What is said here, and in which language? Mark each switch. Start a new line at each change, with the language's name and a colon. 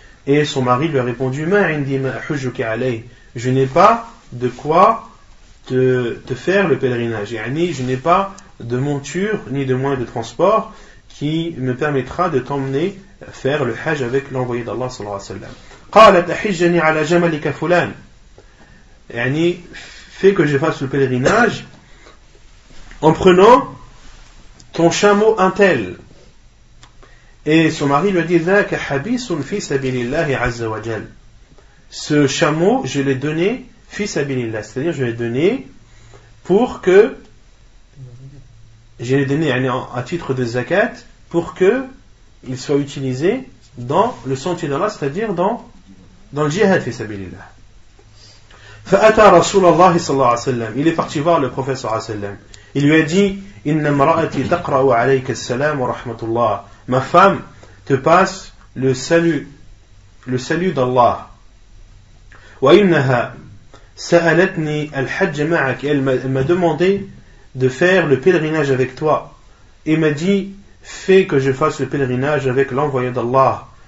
French: Et son mari lui a répondu,
Arabic: ma indi ma ahujjuka alayh.
French: Je n'ai pas de quoi te faire le pèlerinage. Yani, je n'ai pas de monture ni de moyen de transport qui me permettra de t'emmener faire le hajj avec l'envoyé d'Allah sallallahu alayhi wa sallam.
Arabic: قالت أحجني على جملك فلان.
French: يعني fais que je fasse le pèlerinage en prenant ton chameau un tel. Et son mari lui a dit
Arabic: ذاك حبيس في سبيل الله عز وجل.
French: Ce chameau je l'ai donné fi sabilillah, c'est-à-dire je l'ai donné pour que je l'ai donné à titre de zakat pour que il soit utilisé dans le sentier d'Allah, c'est-à-dire dans le djihad fi sabilillah.
Arabic: فأتى رسول الله صلى الله عليه وسلم.
French: Il est parti voir le prophète صلى الله عليه وسلم. Il lui a dit
Arabic: إن امرأتي تقرأ عليك السلام ورحمة الله.
French: Ma femme te passe le salut d'Allah.
Arabic: وإنها سألتني الحج معك.
French: Elle m'a demandé de faire le pèlerinage avec toi et m'a dit fais que je fasse le pèlerinage avec l'envoyé d'Allah.